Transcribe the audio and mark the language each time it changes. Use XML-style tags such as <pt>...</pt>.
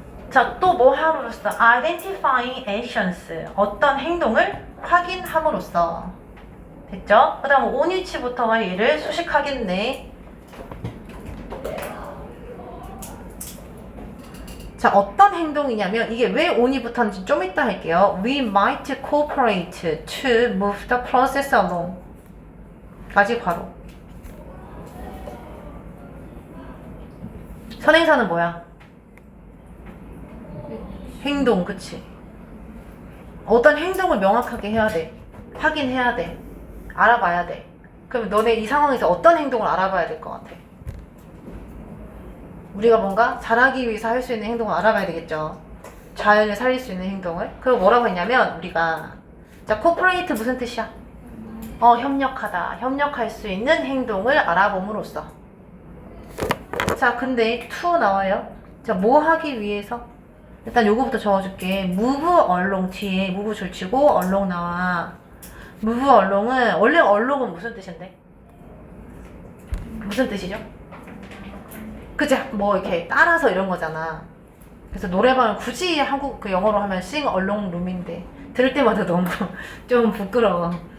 <ko>자, 또 뭐 함으로써?</ko> <en>identifying actions.</en> <ko>어떤 행동을 확인함으로써. 됐죠? 그 다음 온위치부터가 얘를 수식하겠네. 자, 어떤 행동이냐면 이게 왜 only부터인지 좀 이따 할게요.</ko> <en>We might cooperate to move the process along.</en> <ko>까지 바로. 선행사는 뭐야? 행동, 그치? 어떤 행동을 명확하게 해야 돼. 확인해야 돼. 알아봐야 돼. 그럼 너네 이 상황에서 어떤 행동을 알아봐야 될 것 같아? 우리가 뭔가 잘하기 위해서 할 수 있는 행동을 알아봐야 되겠죠. 자연을 살릴 수 있는 행동을. 그리고 뭐라고 했냐면 우리가 자, cooperate 무슨 뜻이야? 협력하다. 협력할 수 있는 행동을 알아봄으로써. 자, 근데 to 나와요. 자, 뭐 하기 위해서? 일단 요거부터 적어줄게. move along 뒤에 move 줄치고 along 나와. move along은 원래 along은 무슨 뜻인데? 무슨 뜻이죠? 그치? 뭐 이렇게 따라서 이런 거잖아. 그래서 노래방을 굳이 한국 그 영어로 하면</ko> <en>sing along room</en> <ko>인데 들을 때마다 너무 좀 부끄러워.</ko>